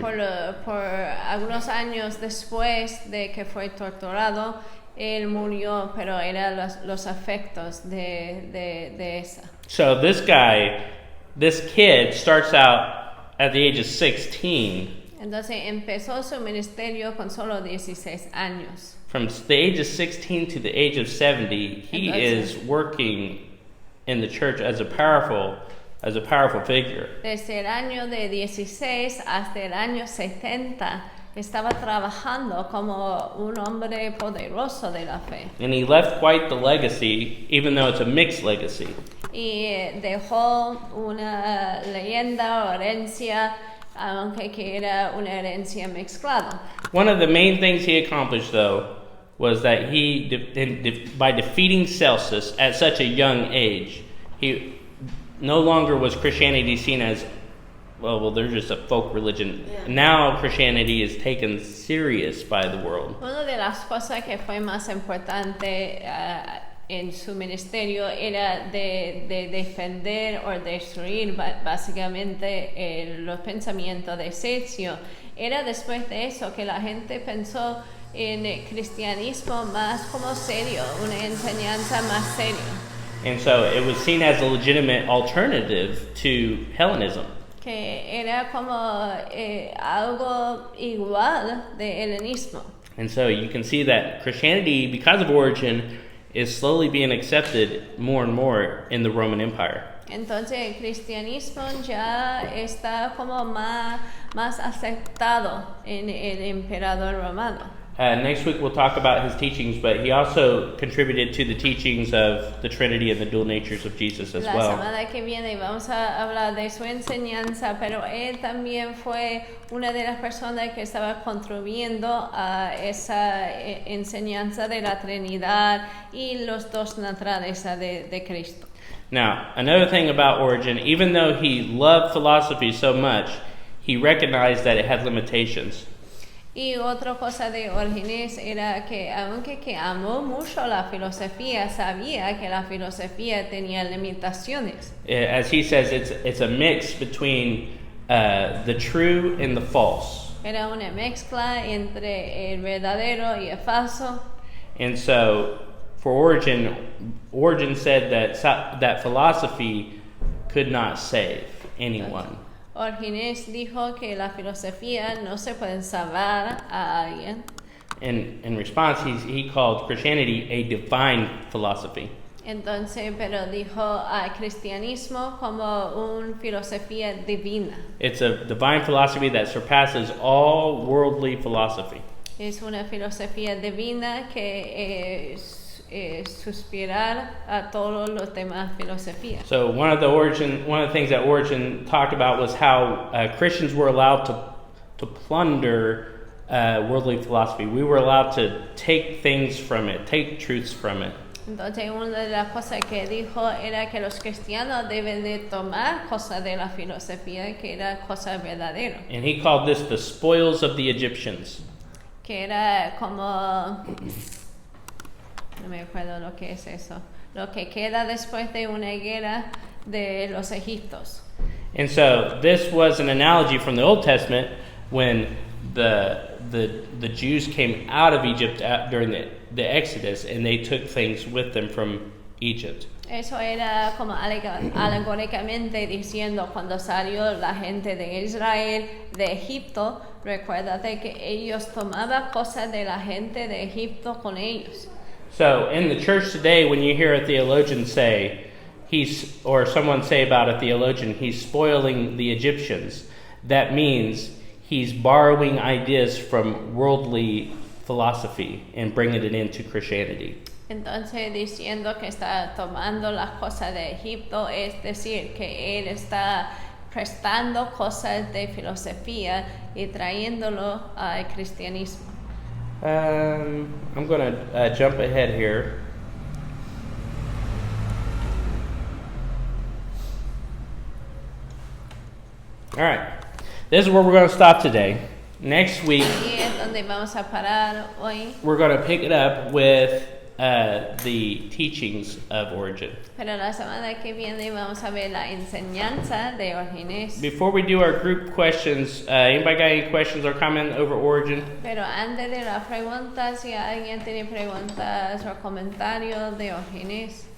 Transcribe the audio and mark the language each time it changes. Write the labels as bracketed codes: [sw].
[es] Por algunos años después de que fue torturado, él murió, pero eran los efectos de esa. [en] So this kid starts out at the age of 16. [es] Entonces empezó su ministerio con solo 16 años. [en] From the age of 16 to the age of 70, he is working in the church as a powerful figure. [es] Desde el año de 16 hasta el año 70 estaba trabajando como un hombre poderoso de la fe. [en] And he left quite the legacy, even though it's a mixed legacy. [es] Y dejó una leyenda o herencia, aunque que era una herencia mezclada. [en] One of the main things he accomplished, though, was that by defeating Celsus at such a young age, he no longer was Christianity seen as, well, they're just a folk religion. Yeah. Now Christianity is taken serious by the world. [es] Una de las cosas que fue más importante en su ministerio era de defender o destruir básicamente los pensamientos de Celso. Era después de eso que la gente pensó en el cristianismo más como serio, una enseñanza más seria. [en] And so it was seen as a legitimate alternative to Hellenism. [es] Que era como algo igual de helenismo. [en] And so you can see that Christianity, because of Origen, is slowly being accepted more and more in the Roman Empire. [es] Entonces el cristianismo ya está como más aceptado en el emperador romano. [en] Next week we'll talk about his teachings, but he also contributed to the teachings of the Trinity and the dual natures of Jesus as [es] La [en] well. [es] semana que viene vamos a hablar de su enseñanza, pero él también fue una de las personas que estaba contribuyendo a esa enseñanza de la Trinidad y los dos naturalezas de Cristo. [en] Now, another thing about Origen, even though he loved philosophy so much, he recognized that it had limitations. [es] Y otra cosa de Origen era que aunque que amó mucho la filosofía, sabía que la filosofía tenía limitaciones. [en] As he says, it's a mix between the true and the false. [es] Era una mezcla entre el verdadero y el falso. [en] And so, for Origen said that philosophy could not save anyone. [es] Origen dijo que la filosofía no se puede salvar a alguien. [en] In response, he called Christianity a divine philosophy. [es] Entonces, pero dijo al cristianismo como una filosofía divina. [en] It's a divine philosophy that surpasses all worldly philosophy. [es] Es una filosofía divina que suspirar a todos los demás filosofías. [en] So one of the things that Origen talked about was how Christians were allowed to plunder worldly philosophy. We were allowed to take things from it, take truths from it. [es] Entonces, una de las cosas que dijo era que los cristianos deben de tomar cosas de la filosofía que era cosas verdaderas. [en] And he called this the spoils of the Egyptians. [es] Que era como, no me acuerdo lo que es eso, lo que queda después de una guerra de los egipcios. [en] And so this was an analogy from the Old Testament when the Jews came out of Egypt during the Exodus, and they took things with them from Egypt. [es] Eso era como alegóricamente diciendo cuando salió la gente de Israel de Egipto, recuérdate que ellos tomaban cosas de la gente de Egipto con ellos. [en] So in the church today, when you hear a theologian say, or someone say about a theologian, he's spoiling the Egyptians, that means he's borrowing ideas from worldly philosophy and bringing it into Christianity. [es] Entonces, diciendo que está tomando las cosas de Egipto, es decir, que él está prestando cosas de filosofía y trayéndolo al cristianismo. [en] I'm going to jump ahead here. All right. This is where we're going to stop today. Next week, [es] Y es donde vamos a parar hoy. [en] we're going to pick it up with the teachings of Origen. [es] Pero la semana que viene vamos a ver la enseñanza de Origen. [en] Before we do our group questions, anybody got any questions or comment over Origen? [es] Pero antes de las preguntas, si alguien tiene preguntas o comentarios de Origen.